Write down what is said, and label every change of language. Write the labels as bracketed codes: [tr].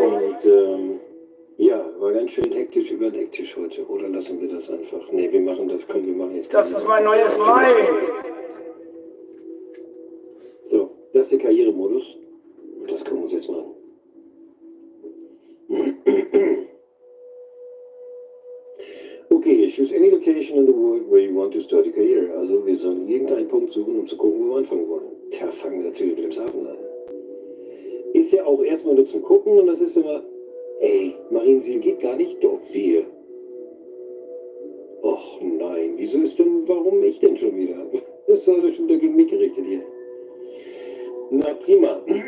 [de] Und ja, war ganz schön hektisch über den Ecktisch heute. Oder lassen wir das einfach? Ne, wir machen das. Komm, wir machen jetzt. Das ist mein neues Like. So, das ist der Karrieremodus. Und das gucken wir uns jetzt mal an. [en] Okay, choose any location in the world where you want to start your career. [de] Also wir sollen irgendeinen Punkt suchen, um zu gucken, wo wir anfangen wollen. Da fangen wir natürlich mit dem Hafen an. Ist ja auch erstmal nur zum Gucken und das ist immer, ey, Marienziel geht gar nicht, doch wir. Och nein, wieso ist denn, warum ich denn schon wieder? Das ist alles schon wieder gegen mich gerichtet hier. Na prima.